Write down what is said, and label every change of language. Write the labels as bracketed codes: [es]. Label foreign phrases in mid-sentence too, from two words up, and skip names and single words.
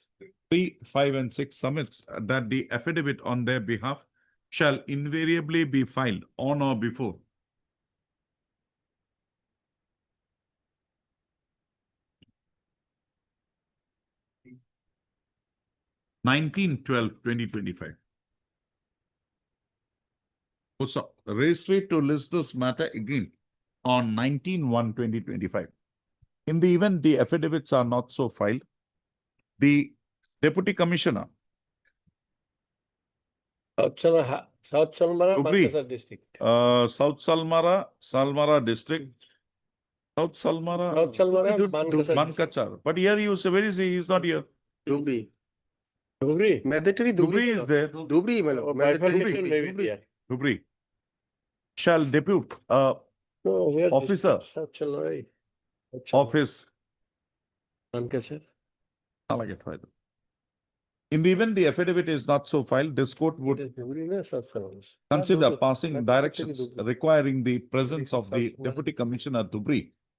[en] 3, 5, and 6 summits that the affidavit on their behalf shall invariably be filed on or before 19/12/2025. So, registry to list this matter again on 19/1/2025. In the event the affidavits are not so filed, the Deputy Commissioner, South Salmara, Hubli, Mankasar district. South Salmara district, South Salmara, South Salmara, Mankasar. Mankachar. But here you say, where is he? He's not here. Dubri. Dubri. Mandatory Dubri Dubri is there. Dubri, my lord. Bifurcation Mandatory maybe, Dubri. yeah. Dubri shall depute No, where officer South Salmara. of his. Mankasar. I'll get filed. In the event the affidavit is not so filed, this court would consider passing directions requiring the presence of the Deputy Commissioner Dubri.